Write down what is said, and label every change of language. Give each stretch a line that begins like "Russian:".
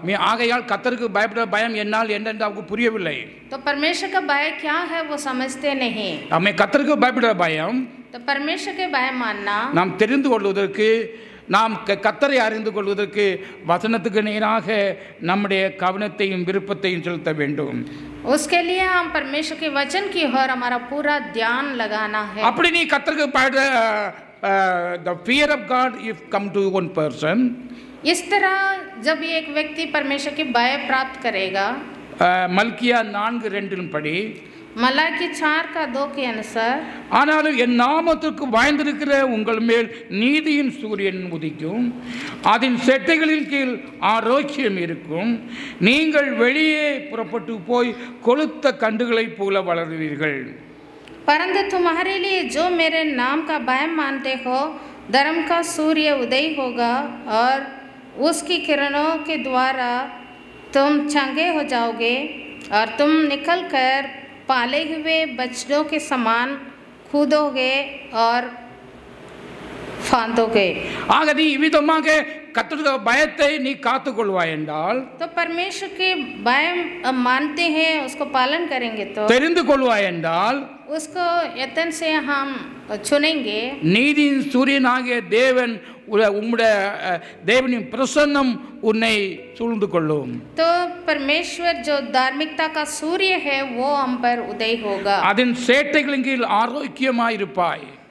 Tamil: ஆகையால் கர்த்தருக்கு பயப்படுற பயம் என்னால் என்னென்று அவருக்கு புரியவில்லை.
Hindi: तो परमेश्वर का भय क्या है वो समझते नहीं.
Tamil: நம்மை கர்த்தருக்கு பயப்படுற பயம்,
Hindi: तो परमेश्वर के भय मानना,
Tamil: நாம் தெரிந்து கொள்வதற்கு, நாம் கர்த்தரை அறிந்து கொள்வதற்கு வசனத்துக்கு நேராக நம்முடைய கவனத்தையும் விருப்பத்தையும் செலுத்த வேண்டும்.
Hindi: उसके लिए हम परमेश्वर के वचन की ओर हमारा पूरा ध्यान लगाना है.
Tamil: அப்படி நீ கர்த்தருக்கு பயப்படுற
English: the fear of God if come to one person,
Hindi: इस तरह जब एक व्यक्ति परमेश्वर के भय प्राप्त करेगा,
Tamil: மல்கியா 4:2 படி,
Hindi: मलाकी 4:2 के अनुसार,
Tamil: ஆனாலும் என் நாமத்துக்கு பயந்திருக்கிற உங்கள் மேல் நீதியின் சூரியன் உதிக்கும், அதன் செட்டைகளின் கீழ் ஆரோக்கியம் இருக்கும், நீங்கள் வெளியே புறப்பட்டு போய் கொளுத்த கண்டுகளைப் போல வளருவீர்கள்.
Hindi: परंतु तुम्हारे लिए जो मेरे नाम का भय मानते हो, धर्म का सूर्य उदय होगा और उसकी किरणों के द्वारा तुम चंगे हो जाओगे और तुम निकलकर पाले हुए बछड़ों के समान कूदोगे और फांदोगे.
Tamil: ஆக நீ இவ்விதமாக கர்த்தருடைய பயத்தை நீ காத்துக்கொள்வாய் என்றால்,
Hindi: तो परमेश्वर के भय मानते हैं, उसको पालन करेंगे तो,
Tamil: தெரிந்து கொள்வாய் என்றால்,
Hindi: उसको यत्न से हम चुनेंगे,
Tamil: நீதியின் சூரியனாகிய தேவன் உம்முடைய தேவனின் பிரசன்னம் உன்னை சூழ்ந்து கொள்ளும்.
Hindi: तो परमेश्वर जो धार्मिकता का सूर्य है वो हम पर उदय होगा
Tamil: அதன் சேட்டைகளின் கீழ் ஆரோக்கியமாயிருப்பாய்.